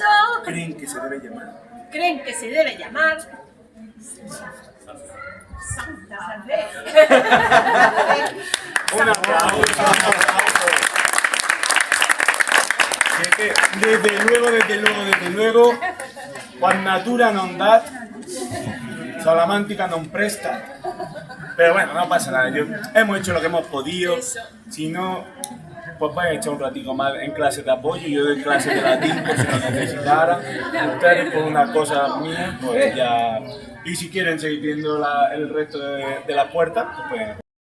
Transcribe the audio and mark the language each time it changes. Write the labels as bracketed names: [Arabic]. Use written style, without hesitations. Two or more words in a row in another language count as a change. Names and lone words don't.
[Spanish] Creen que se debe llamar. Creen que se debe llamar. Santa Fe. Un aplauso, un aplauso. Desde luego, [Latin] quam natura non dat, Salamantica non presta. [Spanish] Pero bueno, no pasa nada, hemos hecho lo que hemos podido. Si no, pues vais a echar un ratico más en clase de apoyo. Yo doy clase de latín por si lo necesitaran. Ustedes por una cosa mía, pues ya. Y si quieren seguir viendo el resto de la puerta, pues pueden.